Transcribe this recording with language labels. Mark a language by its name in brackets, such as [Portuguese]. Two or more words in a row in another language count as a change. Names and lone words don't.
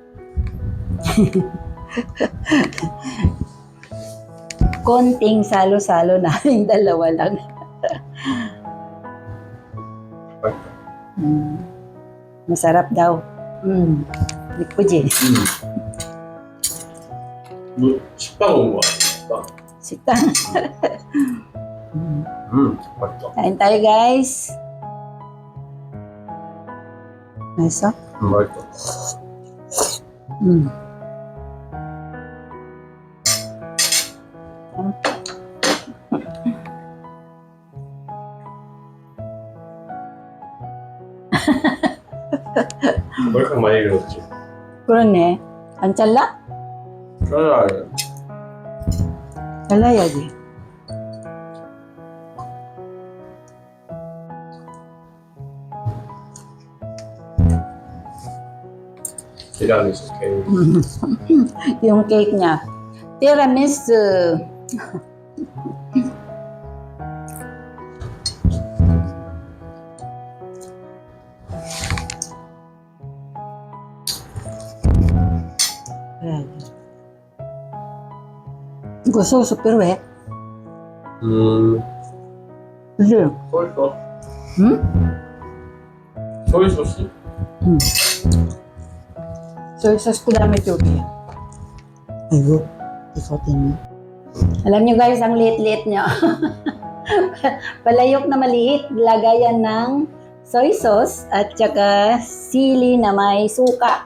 [Filipino] Konting salo-salo namin dalawa lang. Masarap daw. Likpuji. [Korean] 뭐 식빵 온 거야? 식빵. Sita. 맛있다. [Filipino] Kain tayo guys. [English] Nice ah. [Korean] 맛있다. 머리카락 많이 길었지. 그러네. 안 잘라? 잘라야 잘라야지. 티라미수 케이크. [Filipino] Yung cake niya. Tiramisu. Ayan. Gusto [English] super wet. [Filipino] Kasi, [English] soy sauce. soy sauce? soy sauce [Filipino] ko dami ito. Ayun. Ikotin mo. Alam nyo guys, ang liit-liit nyo. Palayok na maliit, lagayan ng [English] soy sauce [Filipino] at saka sili na may suka.